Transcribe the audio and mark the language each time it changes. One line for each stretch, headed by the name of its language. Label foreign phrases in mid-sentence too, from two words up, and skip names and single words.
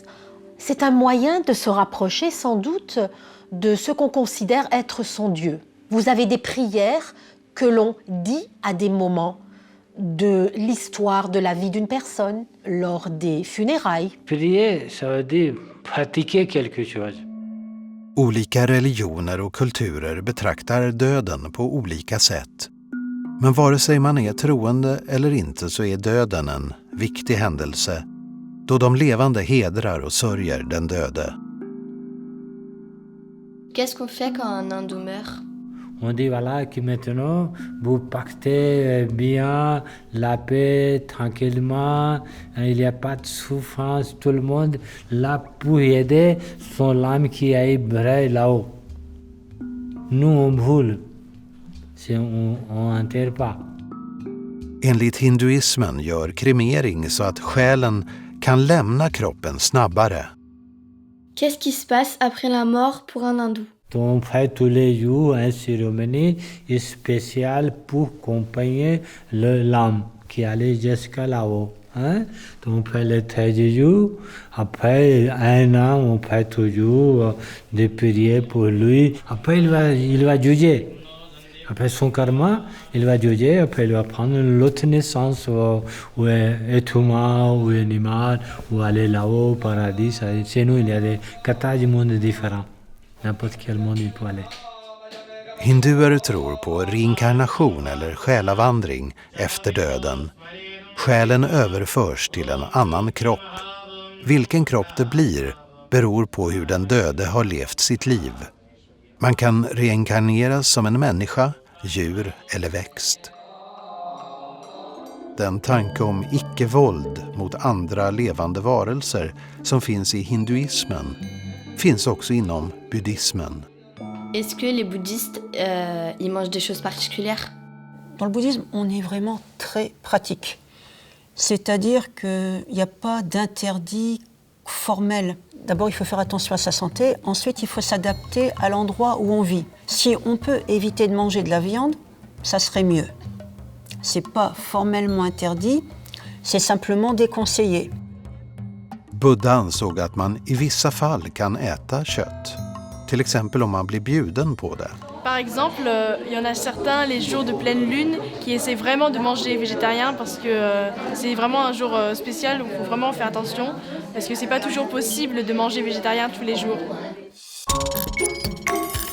French: C'est un moyen de se rapprocher sans doute de ce qu'on considère être son Dieu. Vous avez des prières que l'on dit à des moments de l'histoire de la vie d'une personne, lors des funérailles. Prier, ça veut dire pratiquer quelque chose.
Swedish: Olika religioner och kulturer betraktar döden på olika sätt. Men vare sig man är troende eller inte så är döden en viktig händelse då de levande hedrar och sörjer den döde.
French: Qu'est-ce qu'on fait quand un hindou meurt? On dit voilà que maintenant vous pactez bien la paix tranquillement, il n'y a pas de souffrance, tout le monde là pour aider son âme qui est brûlée là-haut. Nous on brûle, on enterre pas.
Swedish: Enligt hinduismen gör kremering så att själen kan lämna kroppen snabbare.
French: Qu'est-ce qui se passe après la mort pour un hindou? On fait tous les jours une cérémonie spéciale pour accompagner l'âme qui allait jusqu'à là-haut. Hein? Donc on fait les 13 jours. Après un an, on fait toujours des prières pour lui. Après, il va juger. Après son karma, il va juger. Après, il va prendre l'autre naissance, ou être humain, ou animal, ou aller là-haut, au paradis. Chez nous, il y a des 14 mondes différents. N'importe quel monde il peut aller.
Swedish: Hinduer tror på reinkarnation eller själavandring efter döden. Själen överförs till en annan kropp. Vilken kropp det blir beror på hur den döde har levt sitt liv. Man kan reinkarneras som en människa, djur eller växt. Den tanke om icke-våld mot andra levande varelser som finns i hinduismen finns också inom buddhismen.
French: Est-ce que les bouddhistes, ils mangent des choses particulières? Dans le bouddhisme, on est vraiment très pratique. C'est-à-dire qu'il n'y a pas d'interdit formel. D'abord, il faut faire attention à sa santé. Ensuite, il faut s'adapter à l'endroit où on vit. Si on peut éviter de manger de la viande, ça serait mieux. C'est pas formellement interdit, c'est simplement déconseillé.
Swedish: Buddha ansåg att man i vissa fall kan äta kött. Till exempel om man blir bjuden på det.
French: Par exemple, il y en a certains les jours de pleine lune qui essaient vraiment de manger végétarien parce que c'est vraiment un jour spécial où il faut vraiment faire attention parce que c'est pas toujours possible de manger végétarien tous les jours.